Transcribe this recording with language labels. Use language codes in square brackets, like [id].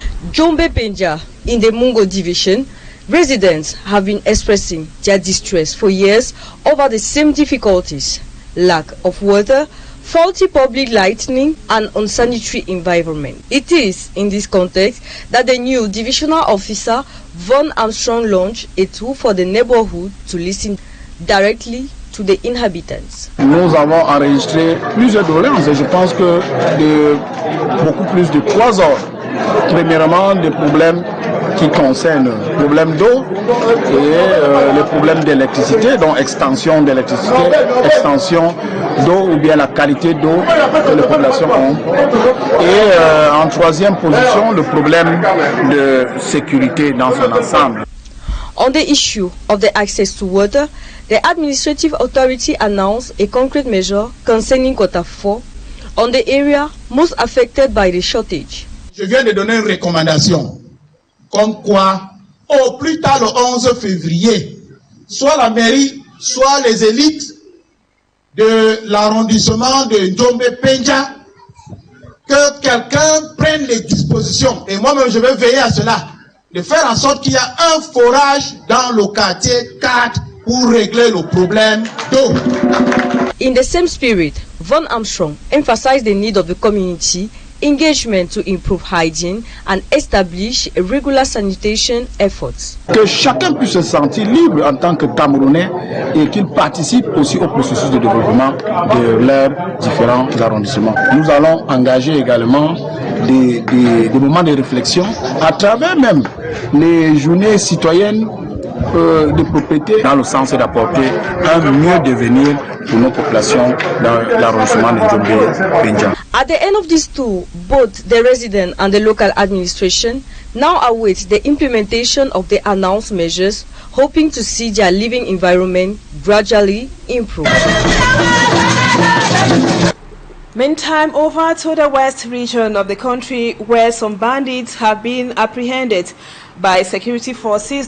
[en] Jumbe Penja, in the Mongo division, residents have been expressing their distress for years over the same difficulties: lack of water, faulty public lighting, and unsanitary environment. It is in this context that the new divisional officer Von Armstrong launched a tool for the neighborhood to listen directly to the inhabitants. [fr] Nous avons enregistré plusieurs doléances et je pense que beaucoup plus de 3 ordres. Premièrement, des problèmes qui concernent le problème d'eau et le problème d'électricité, donc extension d'électricité, extension d'eau ou bien la qualité d'eau que les populations ont. Et en troisième position, le problème de sécurité dans son ensemble. [en] On the issue of the access to water, the administrative authority announced a concrete measure concerning Quota 4 on the area most affected by the shortage. [fr] Je viens de donner une recommandation, comme quoi, au plus tard le 11 février, soit la mairie, soit les élites de l'arrondissement de Njombe Penja, que quelqu'un prenne les dispositions, et moi-même je vais veiller à cela, de faire en sorte qu'il y a un forage dans le quartier 4 pour régler le problème d'eau. [en] In the same spirit, Von Armstrong emphasized the need of the community engagement to improve hygiene and establish regular sanitation efforts. [fr] Que chacun puisse se sentir libre en tant que Camerounais et qu'il participe aussi au processus de développement de leurs différents arrondissements. Nous allons engager également des moments de réflexion à travers même les journées citoyennes de propriété, dans le sens d'apporter un mieux devenir pour nos populations dans l'arrondissement de Jombe Penja. [en] At the end of this tour, both the resident and the local administration now await the implementation of the announced measures, hoping to see their living environment gradually improve. Meantime, over to the west region of the country, where some bandits have been apprehended by security forces.